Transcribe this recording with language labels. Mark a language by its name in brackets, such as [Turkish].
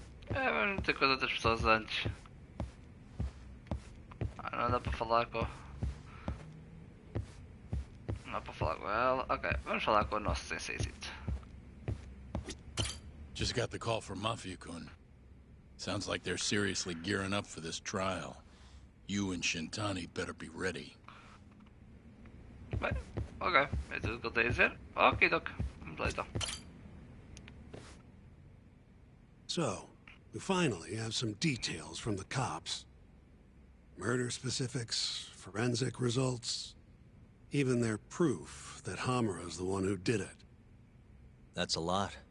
[Portuguese] É, vamos ter com as outras pessoas antes. Não dá para falar com... Não dá para falar com ela. Ok, vamos falar com o nosso senseizito. [English] Just got the call from Mafia-kun. Sounds like they're seriously gearing up for this trial. You and Shintani better be ready. [Portuguese] Bem, ok, é tudo que eu tenho a dizer. Ok, Doc. Vamos lá então. [English] So, we finally have some details from the cops. Murder specifics, forensic results, even their proof that Hamura's the one who did it. That's a lot.